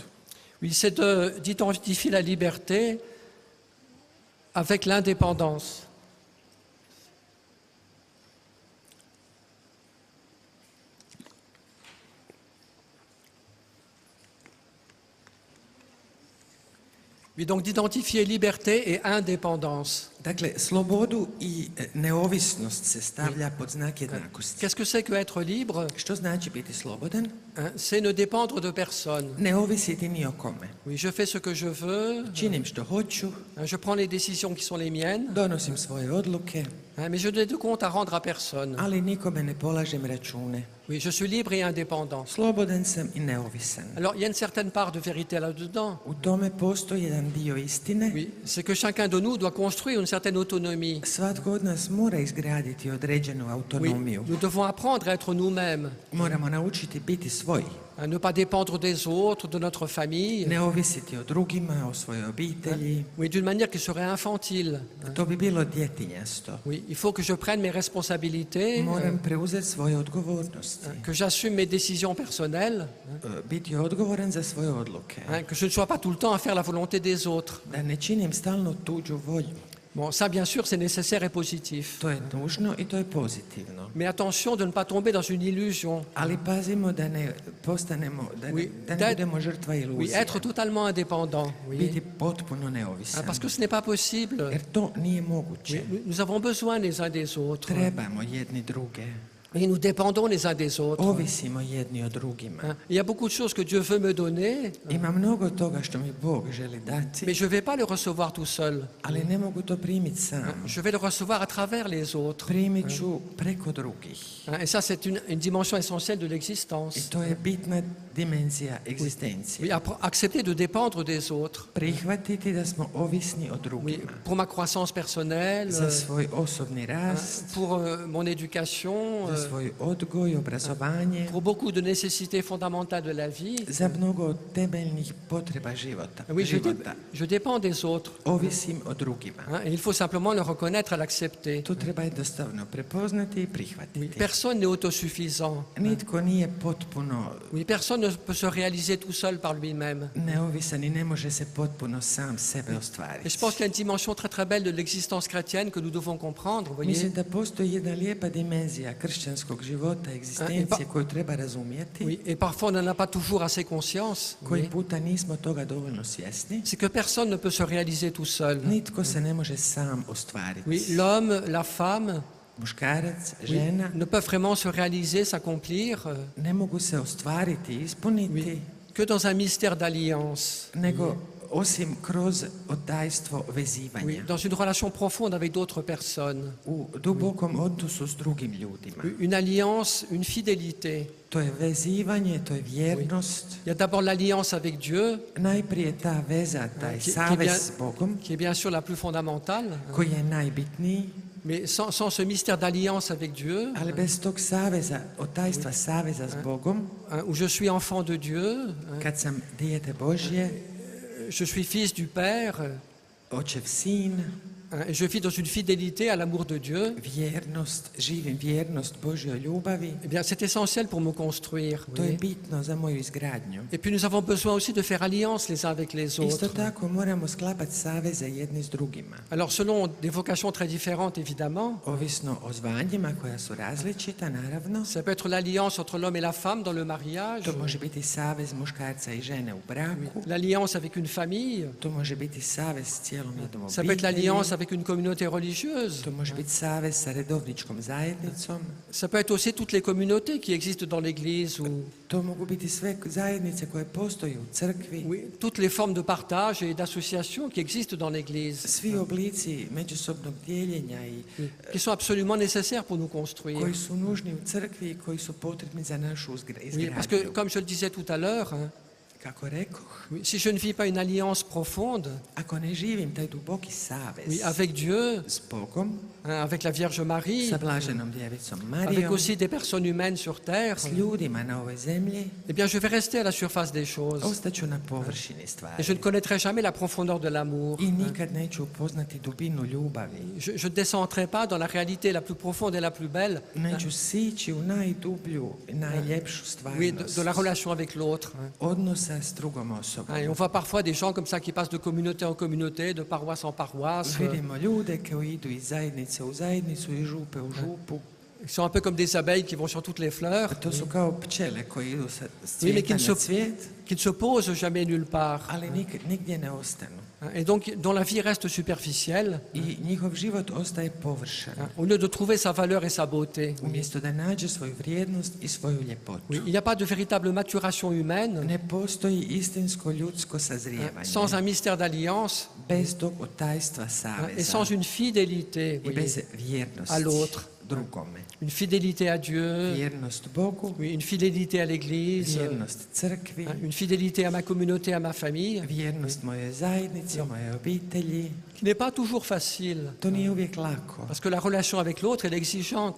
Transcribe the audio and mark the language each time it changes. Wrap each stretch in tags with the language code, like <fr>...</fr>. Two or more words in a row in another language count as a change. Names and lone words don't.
<fr>Oui, c'est d'identifier la liberté avec l'indépendance. Oui, donc d'identifier liberté et indépendance.</fr> <hr>Dakle, slobodu i neovisnost se stavlja pod znak jednakosti.</hr> <fr>Qu'est-ce que c'est que être libre?</fr> <hr>Što znači biti slobodan?</hr> <fr>Hein, c'est ne dépendre de personne.</fr> <hr>Ne ovisiti ni o kome.</hr> <fr>Oui, je fais ce que je veux,</fr> <hr>Činim što hoću,</hr> <fr>hein, je prends les décisions qui sont les miennes,</fr> <hr>donosim svoje odluke,</hr> <fr>hein, mais je n'ai de compte à rendre à personne.</fr> <hr>ali nikome ne polažem račune.</hr> <fr>Oui, je suis libre et indépendant.</fr> <hr>Slobodan sam i neovisan.</hr> <fr>Alors, il y a une certaine part de vérité là-dedans.</fr> <hr>U tome postoji jedan dio istine.</hr> <fr>Oui, c'est que chacun de nous doit construire une certaine autonomie.</fr> <hr>Svatko od nas mora izgraditi određenu</hr> <fr>Oui,</fr> <hr>autonomiju.</hr> <fr>nous devons apprendre à être nous-mêmes,</fr> <hr>Moramo naučiti biti svoji.</hr> <fr>à ne pas dépendre des autres, de notre famille,</fr> <hr>Ne ovisiti o drugima, o svojoj obitelji.</hr> <fr>oui, d'une manière qui serait infantile.</fr> <hr>To bi bilo djetinjasto.</hr> <fr>Oui, il faut que je prenne mes responsabilités,</fr> <hr>Moram preuzeti svoje odgovornosti.</hr> <fr>que j'assume mes décisions personnelles,</fr> <hr>Biti odgovoran za svoje odluke.</hr> <fr>hein, que je ne sois pas tout le temps à faire la volonté des autres.</fr> <hr>Da ne činim stalno tuđu volju.</hr> <fr>Bon, ça, bien sûr, c'est nécessaire et positif.</fr> <hr>To je nužno i to je pozitivno.</hr> <fr>Mais attention de ne pas tomber dans une illusion.</fr> <hr>Ali pazimo da ne postanemo,</hr> <fr>Oui,</fr> <hr>da ne budemo žrtva</hr> <fr>Oui,</fr> <hr>iluzije.</hr> <fr>être totalement indépendant. Oui.</fr> <hr>Biti potpuno</hr> <fr>Hein,</fr> <hr>neovisan.</hr> <fr>parce que ce n'est pas possible.</fr> <hr>Jer to nije</hr> <fr>Oui,</fr> <hr>moguće.</hr> <fr>nous avons besoin les uns des autres.</fr> <hr>Trebamo jedni druge.</hr> <fr>Et nous dépendons les uns des autres.</fr> <hr>Ovisimo jedni o drugima.</hr> <fr>Hein, il y a beaucoup de choses que Dieu veut me donner,</fr> <hr>Ima mnogo toga što mi Bog želi dati,</hr> <fr>mais je ne vais pas le recevoir tout seul.</fr> <hr>ali ne mogu to primiti sam.</hr> <fr>Je vais le recevoir à travers les autres.</fr> <hr>Primit ću preko drugih.</hr> <fr>Hein, et ça, c'est une dimension essentielle de</fr> <hr>I</hr> <fr>l'existence.</fr> <hr>to je bitna dimenzija egzistencije.</hr> <fr>Oui, accepter de dépendre des autres.</fr> <hr>Prihvatiti da smo ovisni o</hr> <fr>Oui,</fr> <hr>drugima.</hr> <fr>pour ma croissance personnelle,</fr> <hr>Za svoj osobni rast,</hr> <fr>pour mon éducation,</fr> <hr>za svoj odgoj, obrazovanje,</hr> <fr>pour beaucoup de nécessités fondamentales de la vie.</fr> <hr>za mnogo temeljnih potreba života.</hr> <fr>Oui,</fr> <hr>života.</hr> <fr>je dépends des autres.</fr> <hr>Ovisim o drugima.</hr> <fr>Hein, et il faut simplement le reconnaître et l'accepter.</fr> <hr>To treba jednostavno prepoznati i prihvatiti.</hr> <fr>Personne n'est autosuffisant.</fr> <hr>Nitko nije potpuno</hr> <fr>Oui, personne ne peut se réaliser tout seul par lui-même.</fr> <hr>neovisan i ne može se potpuno sam sebe</hr> <fr>Et</fr> <hr>ostvariti.</hr> <fr>je pense qu'il y a une dimension très très belle de l'existence chrétienne que nous devons comprendre, vous voyez.</fr> <hr>Mislim da postoji jedna lijepa dimenzija kršćanskog života, egzistencije koju treba razumjeti,</hr> <fr>Oui, et parfois on n'en a pas toujours assez conscience. vous</fr> <hr>koji</hr> <fr>voyez.</fr> <hr>puta nismo toga dovoljno svjesni.</hr> <fr>C'est que personne ne peut se réaliser tout seul.</fr> <hr>Nitko se ne može sam ostvariti.</hr> <fr>Oui, l'homme, la femme,</fr> <hr>Muškarac,</hr> <fr>oui,</fr> <hr>žena</hr> <fr>ne peuvent vraiment se réaliser, s'accomplir</fr> <hr>ne mogu se ostvariti, ispuniti,</hr> <fr>que dans un mystère d'alliance,</fr> <hr>nego osim kroz oddajstvo</hr> <fr>oui,</fr> <hr>vezivanja.</hr> <fr>dans une relation profonde avec d'autres personnes.</fr> <hr>U dubokom odnosu s drugim ljudima.</hr> <fr>Une alliance, une fidélité.</fr> <hr>To je vezivanje, to je vjernost.</hr> <fr>Il y a d'abord l'alliance avec Dieu,</fr> <hr>Najprije ta veza, taj</hr> <fr>Qui-</fr> <hr>savez</hr> <fr>qui</fr> <hr>s Bogom,</hr> <fr>qui est bien sûr la plus fondamentale,</fr> <hr>koji je najbitniji,</hr> <fr>mais sans ce mystère d'alliance avec Dieu,</fr> <hr>ali bez tog saveza, oddajstva saveza s Bogom,</hr> <fr>hein, où je suis enfant de Dieu, hein,</fr> <hr>kad sam dijete Božje,</hr> <fr>je suis fils du Père,</fr> <hr>očev sin,</hr> <fr>Et je vis dans une fidélité à l'amour de Dieu.</fr> <hr>živim vjernost Božjoj ljubavi,</hr> <fr>Eh bien, c'est essentiel pour me construire.</fr> <hr>to je</hr> <fr>Oui.</fr> <hr>bitno za moju izgradnju.</hr> <fr>Et puis nous avons besoin aussi de faire alliance les uns avec les</fr> <hr>Isto</hr> <fr>autres.</fr> <hr>tako moramo sklapati saveze jedni s drugima.</hr> <fr>Alors selon des vocations très différentes évidemment,</fr> <hr>Ovisno o zvanjima koja su različita, naravno.</hr> <fr>ça peut être l'alliance entre l'homme et la femme dans le mariage,</fr> <hr>To može biti savez muškarca i žene u braku.</hr> <fr>l'alliance avec une famille,</fr> <hr>To može biti savez s cijelom jednom</hr> <fr>ça peut être l'alliance</fr> <hr>obitelji.</hr> <fr>avec une communauté religieuse,</fr> <hr>To može biti savez sa redovničkom zajednicom.</hr> <fr>ça peut être aussi toutes les communautés qui existent dans l'Église, ou</fr> <hr>To mogu biti sve zajednice koje postoje u crkvi.</hr> <fr>oui, toutes les formes de partage et d'association qui existent dans l'Église,</fr> <hr>Svi oblici međusobnog dijeljenja i</hr> <fr>qui sont absolument nécessaires pour nous construire.</fr> <hr>koji su nužni u crkvi i koji su potrebni za našu</hr> <fr>Oui, parce que,</fr> <hr>izgradnju.</hr> <fr>comme je le disais tout à l'heure, hein,</fr> <hr>Kako rekoh,</hr> <fr>oui, si je ne vis pas une alliance profonde,</fr> <hr>ako ne živim taj duboki savez</hr> <fr>oui, avec Dieu,</fr> <hr>s Bogom,</hr> <fr>hein, avec la Vierge Marie,</fr> <hr>sa blaženom djevicom</hr> <fr>avec</fr> <hr>Marijom,</hr> <fr>aussi des personnes humaines sur terre,</fr> <hr>s ljudima na ovoj zemlji,</hr> <fr>eh bien, je vais rester à la surface des choses.</fr> <hr>ostaću na površini</hr> <fr>Et je</fr> <hr>stvari.</hr> <fr>ne connaîtrai jamais la profondeur de l'amour.</fr> <hr>I nikad neću upoznati dubinu ljubavi.</hr> <fr>Je ne descendrai pas dans la réalité la plus profonde et la plus belle,</fr> <hr>Neću sići u najdublju, najljepšu</hr> <fr>oui,</fr> <hr>stvarnost</hr> <fr>de la relation avec l'autre. Hein.</fr> <hr>odnosa s drugom osobom.</hr> <fr>Et on voit parfois des gens comme ça qui passent de communauté en communauté, de paroisse en paroisse.</fr> <hr>Vidimo ljude koji idu iz zajednice u zajednicu i župe u župu.</hr> <fr>Ils sont un peu comme des abeilles qui vont sur toutes les fleurs,</fr> <hr>To su kao pčele koji idu sa s</hr> <fr>Oui, mais</fr> <hr>cvijeta</hr> <fr>qui</fr> <hr>na</hr> <fr>ne se-</fr> <hr>cvijet,</hr> <fr>qui ne se posent jamais nulle part.</fr> <hr>ali nigdje ne ostanu.</hr> <fr>Hein, et donc dont la vie reste superficielle,</fr> <hr>I njihov život ostaje površan.</hr> <fr>hein, au lieu de trouver sa valeur et sa beauté.</fr> <hr>Umjesto da nađe svoju vrijednost i svoju ljepotu.</hr> <fr>Oui, il n'y a pas de véritable maturation humaine</fr> <hr>Ne postoji istinsko ljudsko</hr> <fr>hein,</fr> <hr>sazrijevanje.</hr> <fr>sans un mystère d'alliance</fr> <hr>Bez tog tajstva</hr> <fr>hein, et</fr> <hr>saveza</hr> <fr>sans une fidélité</fr> <hr>i</hr> <fr>oui,</fr> <hr>bez vjernosti</hr> <fr>à l'autre.</fr> <hr>drugome.</hr> <fr>Une fidélité à Dieu,</fr> <hr>Vjernost Bogu,</hr> <fr>oui, une fidélité à l'Église,</fr> <hr>vjernost crkvi,</hr> <fr>hein, une fidélité à ma communauté, à ma famille,</fr> <hr>vjernost mojoj zajednici, mojoj obitelji.</hr> <fr>qui n'est pas toujours facile,</fr> <hr>To nije uvijek lako.</hr> <fr>parce que la relation avec l'autre, elle est exigeante.</fr>